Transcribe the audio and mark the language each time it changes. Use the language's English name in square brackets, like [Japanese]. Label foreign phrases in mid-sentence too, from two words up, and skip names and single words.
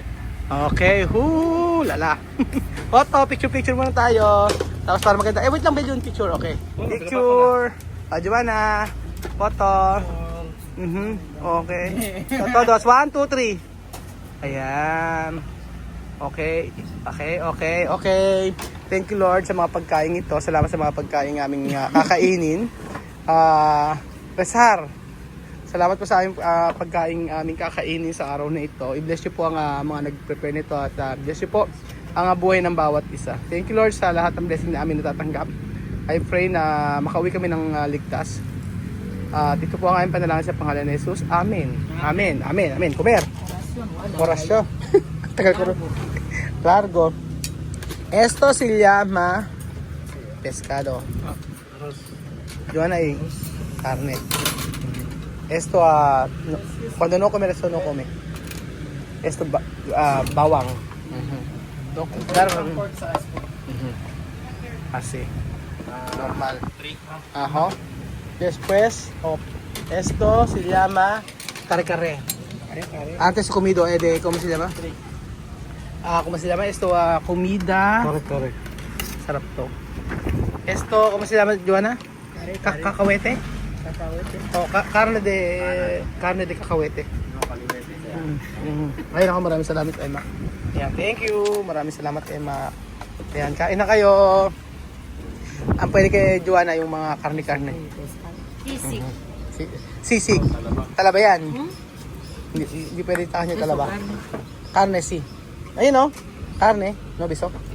[Filipino] Okay, lala. Photo, picture muna tayo. Tapos para maganda. Wait lang, Bel, yung picture. [English] Okay. Picture. Joanna. Photo. [Filipino] Okay. Ito, 1, 2, 3. Ayan. Okay. [English] Thank you Lord [Filipino] sa mga pagkain ito. Salamat sa mga pagkain aming kakainin. [Spanish] Resar. [Filipino] Salamat po sa aming pagkain aming kakainin sa araw na ito. I-bless niyo po ang mga nag-prepare nito at bless niyo po ang buhay ng bawat isa. [English] Thank you Lord [Filipino] sa lahat ng blessing na amin natatanggap. [English] I pray [Filipino] na makauwi kami ng ligtas. Dito po ang aming panalangin sa pangalan ni Jesus. Amen. Kumer. Orasyon. Tagal ko rin. [Spanish] Largo. Esto se llama pescado. Joanna carne. Esto cuando no comer esto no come. Esto bawang. Claro. Así. Normal. Después Esto se llama kare-kare. Kare-kare. Antes comido, ¿cómo se llama? ¿Cómo se llama? Esto, comida. Correct. [Filipino] Sarap to. [Spanish] Esto, ¿cómo se llama, Joanna? Kare-kare. Kakawete? Kakawete. Carne de kakawete. [Filipino] Ayun ako, maraming salamat, Emma. Ayan, [English] thank you. [Filipino] Maraming salamat, Emma. Ayan, kain na kayo. Ang pwede kay Joanna yung mga karne-karne. Sisig. Sisig. Talaba yan. Hindi pwede tahan yung talaba. [Spanish] Karne, si. Ayun o. Karne. No, biso.